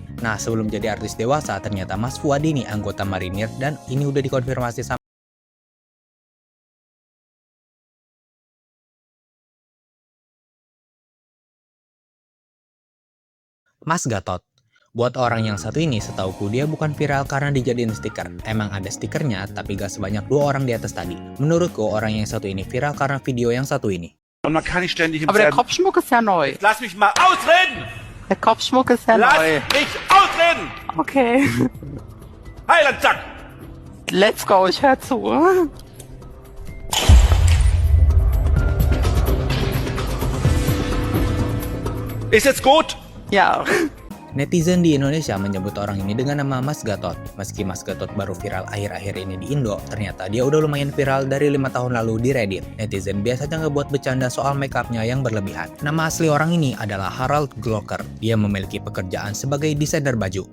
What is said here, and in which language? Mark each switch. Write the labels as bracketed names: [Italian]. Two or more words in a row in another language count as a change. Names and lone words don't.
[Indonesian] Nah sebelum jadi artis dewasa ternyata Mas Fuad ini anggota marinir dan ini udah dikonfirmasi sama Mas Gatot. Buat orang yang satu ini, setauku dia bukan viral karena dijadiin stiker. Emang ada stikernya, tapi gak sebanyak dua orang di atas tadi. Menurutku, orang yang satu ini viral karena video yang satu ini. [German] Und man kann nicht ständig im Aber der selben... Kopfschmuck ist ja neu. Lass mich mal ausreden! Der Kopfschmuck ist ja Lass neu. mich ausreden! Okay. Heiland, zack! [English] Let's go, [German] ich hör zu. Ist jetzt gut? Ja. [Indonesian] Netizen di Indonesia menyebut orang ini dengan nama Mas Gatot. Meski Mas Gatot baru viral akhir-akhir ini di Indo, ternyata dia udah lumayan viral dari 5 tahun lalu di Reddit. Netizen biasanya ngebuat bercanda soal makeupnya yang berlebihan. Nama asli orang ini adalah Harald Glocker. Dia memiliki pekerjaan sebagai desainer baju.